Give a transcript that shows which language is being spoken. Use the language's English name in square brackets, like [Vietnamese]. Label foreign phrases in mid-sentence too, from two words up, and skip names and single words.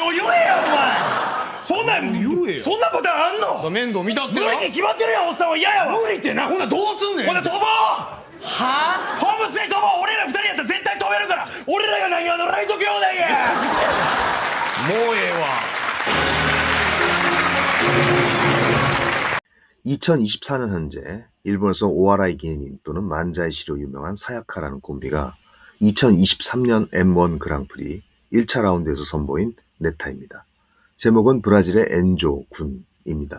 [Japanese] はよ言えやお前。そんなん言えよ。そんなパターンあんの。面倒見たってな。無理に決まってるやん。おっさんは嫌やわ。無理ってな。ほなどうすんねん。ほな飛ぼう。はホームステイ飛ぼう。俺ら2人やったら絶対飛べるから。俺らが何話のライト兄弟や。もうええわ。 [Korean] 2024년 현재 일본에서 오하라이 게이닌 또는 만자이시로 유명한 사야카라는 콤비가 2023년 M1 그랑프리 1차 라운드에서 선보인 네타입니다. 제목은 브라질의 엔조 군입니다.